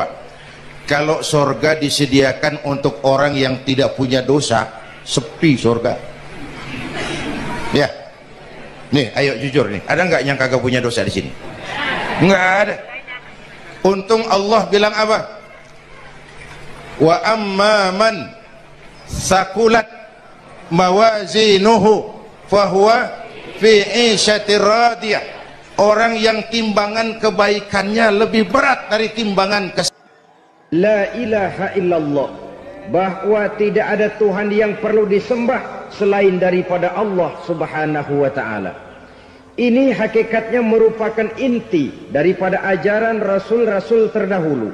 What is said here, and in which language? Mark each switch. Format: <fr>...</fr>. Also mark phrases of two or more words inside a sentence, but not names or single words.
<id>Kalau sorga disediakan untuk orang yang tidak punya dosa, sepi sorga. Ya, nih, ayo jujur nih, ada nggak yang kagak punya dosa di sini? Nggak ada. Untung Allah bilang apa?</id> <ar>وأما من ثقلت موازينه فهو في عيشة راضية.</ar> <id>Orang yang timbangan kebaikannya lebih berat dari timbangan</id> <ar>لا إله إلا الله,</ar> <id>bahwa tidak ada Tuhan yang perlu disembah selain daripada Allah</id> <ar>سبحانه وتعالى.</ar> <id>Ini hakikatnya merupakan inti daripada ajaran rasul-rasul terdahulu.</id>